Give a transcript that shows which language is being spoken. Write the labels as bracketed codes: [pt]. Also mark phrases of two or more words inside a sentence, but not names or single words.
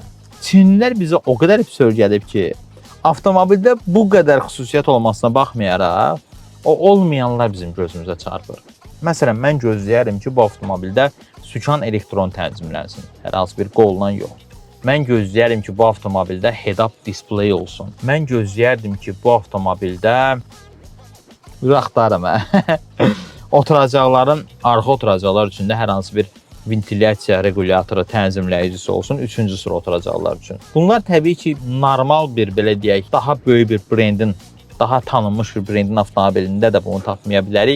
[az] Çinlilər bizə o qədər pis öyrədib ki, avtomobildə bu qədər xüsusiyyət olmasına baxmayaraq, o olmayanlar bizim gözümüzə çarpır. Məsələn, mən gözləyərəm ki, bu avtomobildə sükan elektron tənzimlənsin. Hər hansı bir qoldan yox. Mən gözləyərdim ki, bu avtomobildə [en] head-up display [az] olsun. Mən gözləyərdim ki, bu avtomobildə axtarım. Oturacaqların, arxa oturacaqlar üçün də hər hansı bir ventilyasiya regulatoru tənzimləyicisi olsun, 3-cü sıra oturacaqlar üçün. Bunlar təbii ki, normal bir, belə deyək, daha böyük bir brendin, daha tanınmış bir brendin avtomobilində də bunu tapmaya bilərik.